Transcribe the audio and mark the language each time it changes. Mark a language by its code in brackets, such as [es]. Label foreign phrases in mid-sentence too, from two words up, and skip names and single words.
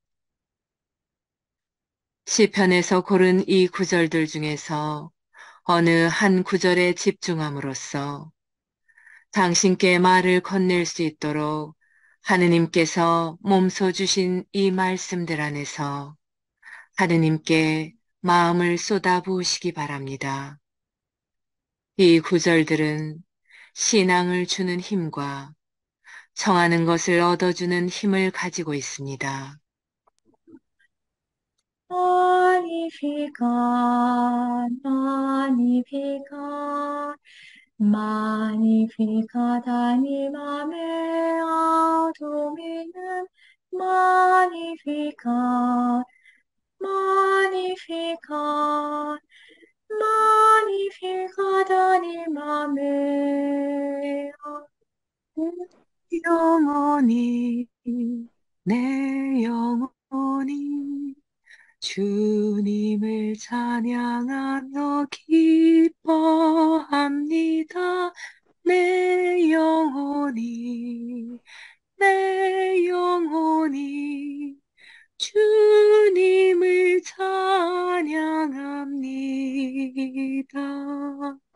[ko] 시편에서 고른 이 구절들 중에서 어느 한 구절에 집중함으로써 당신께 말을 건넬 수 있도록 하느님께서 몸소 주신 이 말씀들 안에서 하느님께 마음을 쏟아부으시기 바랍니다. 이 구절들은 신앙을 주는 힘과 청하는 것을 얻어주는 힘을 가지고 있습니다. [la] Magnificat, magnificat, magnificat animam ea Dominum, magnificat, magnificat, magnificat animam ea. [ko] 영원히 내 영혼이 주님을 찬양하며 기뻐합니다. 내 영혼이 주님을 찬양합니다.